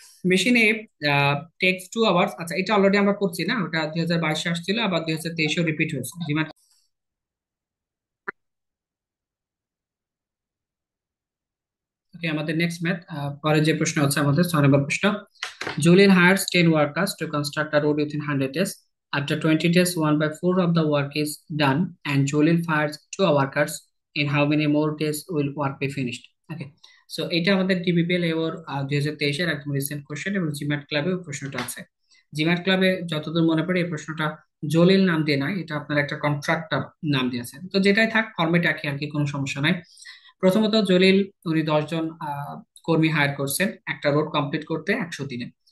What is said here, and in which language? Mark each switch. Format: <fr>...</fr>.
<bn>মেশিনে text 2 hours, আচ্ছা এটা অলরেডি আমরা করছি না, ওটা 2022 আসছিল, আবার 2023-এও রিপিট হয়েছে। ওকে, আমাদের নেক্সট ম্যাথ। পরে যে প্রশ্ন হচ্ছে আমাদের 6 নম্বর প্রশ্ন।</bn> <en>Julian hires 10 workers to construct a road within 100 days. After 20 days, 1/4 of the work is done, and Julian fires 2 workers. In how many more days will work be finished? Okay.</en> <bn>So এটা আমাদের ডিবিপিএল এর 2023-এর একদম recent question, এবং GMAT ক্লাবে প্রশ্নটা আছে। GMAT ক্লাবে যতদূর মনে পড়ে এই প্রশ্নটা জলিল নাম দিয়ে নাই, এটা আপনার একটা কন্ট্রাক্টর নাম দিয়েছে। তো যেটাই থাক, ফরম্যাট একই আর কি, কোনো সমস্যা নাই। প্রথমত জলিল, উনি 10 জন কর্মী হায়ার করছেন একটা রোড কমপ্লিট করতে 100 দিনে।</bn>